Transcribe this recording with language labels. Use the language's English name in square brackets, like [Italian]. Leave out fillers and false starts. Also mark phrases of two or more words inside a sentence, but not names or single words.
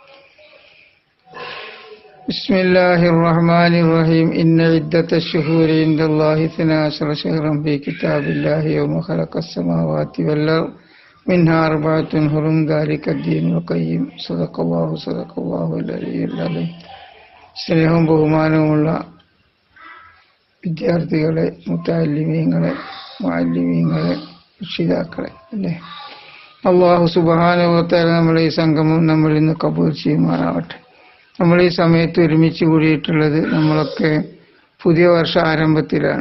[Arabic] بسم الله الرحمن الرحيم. إن عدة الشهور عند الله 12 شهرا في كتاب الله يوم خلق السماوات والأرض منها 4 حرم ذلك الدين القيم. صدق الله العلي العظيم. [Malayalam] സ്നേഹവും ബഹുമാനവുമുള്ള വിദ്യാർത്ഥികളെ, മുതഅല്ലിമീങ്ങളെ, മുഅല്ലിമീങ്ങളെ, രക്ഷിതാക്കളെ അല്ലേ, [Arabic] الله سبحانه وتعالى [Malayalam] നമ്മളെ ഈ സംഗമം നമ്മളിൽ നിന്ന് കബൂൽ ചെയ്യുമാറാവട്ടെ. നമ്മൾ ഈ സമയത്ത് ഒരുമിച്ച് കൂടിയിട്ടുള്ളത് നമ്മളൊക്കെ പുതിയ വർഷ ആരംഭത്തിലാണ്.